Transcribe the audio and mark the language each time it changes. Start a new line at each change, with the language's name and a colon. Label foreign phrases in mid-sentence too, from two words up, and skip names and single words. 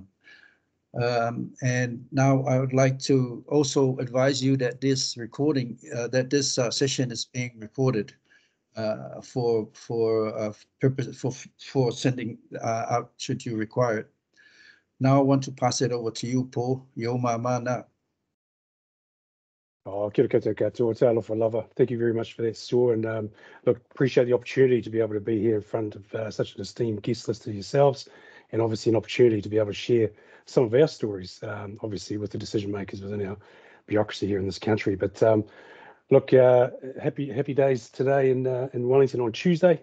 English: And now I would like to also advise you that this session is being recorded for sending out should you require it. Now I want to pass it over to you, Paul. Ioma mana.
Māori: Oh, kia ora koutou katoa,
Samoan: alofa lava.
English: Thank you very much for that, Sue. And look, appreciate the opportunity to be able to be here in front of such an esteemed guest list as yourselves, and obviously an opportunity to be able to share some of our stories, obviously with the decision makers within our bureaucracy here in this country. But look, happy days today in Wellington on Tuesday.